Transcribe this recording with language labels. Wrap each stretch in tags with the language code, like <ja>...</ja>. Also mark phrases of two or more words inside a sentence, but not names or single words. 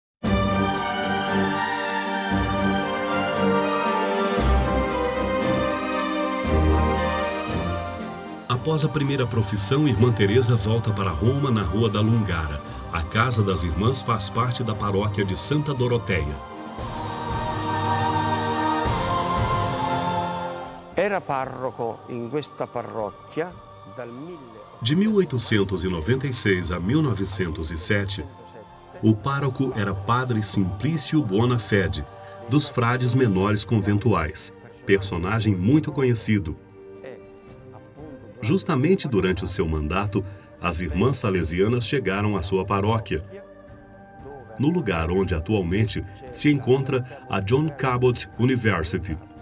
<pt>Após a primeira profissão, irmã Teresa volta para Roma, na Rua da Lungara. A casa das irmãs faz parte da paróquia de Santa Doroteia.</pt> <it>Era parroco in questa parrocchia dal</it> <pt>De 1896 a 1907, o pároco era Padre Simplício Buonafede, dos frades menores conventuais, personagem muito conhecido. Justamente durante o seu mandato, as irmãs salesianas chegaram à sua paróquia, no lugar onde atualmente se encontra a John Cabot University.</pt>